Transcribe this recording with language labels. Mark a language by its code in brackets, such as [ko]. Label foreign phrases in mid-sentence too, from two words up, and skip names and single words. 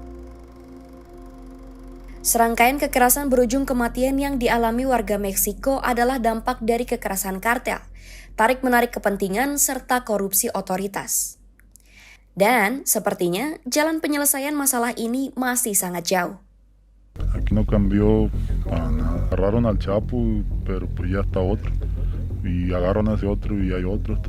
[id] Serangkaian kekerasan berujung kematian yang dialami warga Meksiko adalah dampak dari kekerasan kartel, tarik-menarik kepentingan, serta korupsi otoritas. Dan sepertinya jalan penyelesaian masalah ini masih sangat jauh. [es] Aquí no cambió para nada. Agarraron al Chapo, pero pues ya está otro. Y agarran a ese otro y hay otro.